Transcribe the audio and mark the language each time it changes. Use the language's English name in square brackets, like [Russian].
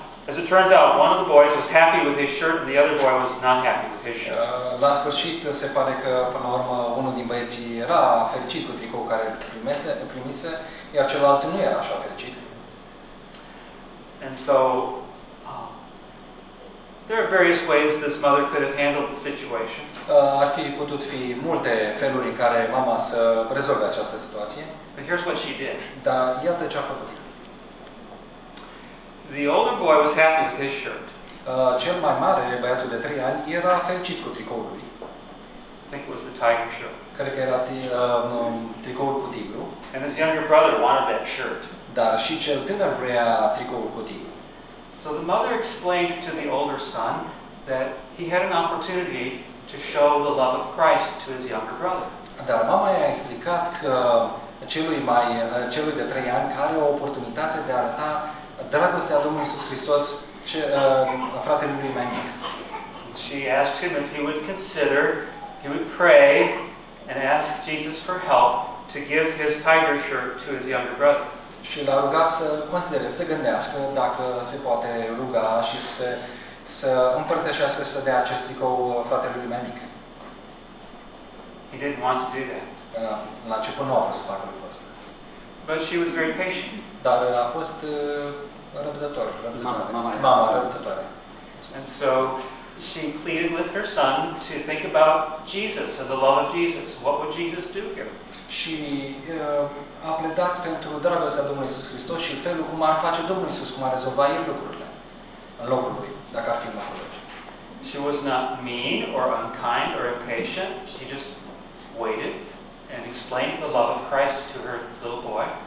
[English] As it turns out, one of the boys was happy with his shirt and the other boy was not happy with his shirt. [Romanian] La sfârșit se pare că până la urmă unul din băieții era fericit cu tricou care primise, iar celălalt nu era așa fericit. [English] And so There are various ways this mother could have handled the situation. [Romanian] Ar fi putut fi multe feluri în care mama să rezolve această situație. [English] But here's what she did. [Romanian] Dar iată ce a făcut. [English] The older boy was happy with his shirt. [Romanian] Cel mai mare, băiatul de 3 ani, era fericit cu tricoul lui. [English] I think it was the tiger shirt. [Romanian] Cred că era tricoul cu tigru. [English] And his younger brother wanted that shirt. [Romanian] Dar și cel tânăr vrea tricoul cu tigru. [English] So the mother explained to the older son that he had an opportunity to show the love of Christ to his younger brother. [Romanian] Dar mama i-a explicat că celui de 3 ani are o oportunitate de a arăta dragostea Domnului Iisus Hristos fratelui mai mic. [English] She asked him if he would consider, he would pray and ask Jesus for help to give his tiger shirt to his younger brother. [Romanian] Și l-a rugat să considere, să gândească dacă se poate ruga și să împărtășească, să dea acest tricou fratelui mai mic. [English] He didn't want to do that. [Romanian] La început nu a vrut să facă lucrul ăsta. [English] But she was very patient. [Romanian] Dar a fost răbdător. Mama răbdătoare. [English] And so she pleaded with her son to think about Jesus and the love of Jesus. What would Jesus do here? [Romanian] Și a pledat pentru dragostea Domnului Iisus Hristos și felul cum ar face Domnul Iisus, cum ar rezolva el lucrurile în locul lui, dacă ar fi în locul lui. [English] She was not mean or unkind or impatient. She just waited and explained the love of Christ to her little boy.